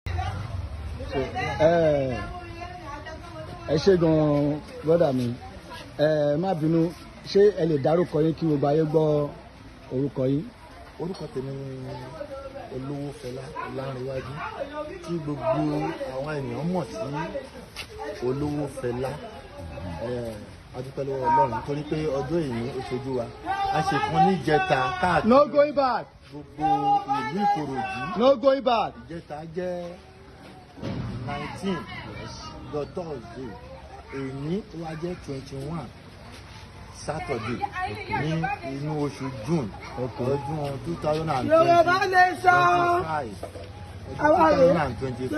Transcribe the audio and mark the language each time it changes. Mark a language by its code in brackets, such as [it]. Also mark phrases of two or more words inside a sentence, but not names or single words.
[yo] So, ẹ, ẹ ṣé gan-an, brother mi. Ẹ má bínú, ṣé ẹ lè dárúkọ yín kí gbogbo ayé gbọ́ orúkọ yín? Orúkọ tèmi ni Olówó Fẹlá Ọlánrewájú, tí gbogbo àwọn ènìyàn mọ̀ sí Olówó Fẹlá. Ẹ, a dúpẹ́ lọ́wọ́ Ọlọ́run torí pé ọjọ́ èní ó ṣojú wa. A ṣe kan ní ìjẹta káàkiri [en] No going back. [yo] gbogbo ìlú Ìkòròdú. [en] No going back. [yo] Ìjẹta jẹ́ nineteen, lọ Thursday. Èní ó wá jẹ́ twenty-one, Saturday, ní inú oṣù June, Okay. ọdún two thousand and twenty, Yorùbá Nation. twenty-five, ọdún Àwa rèé. two thousand and twenty-five.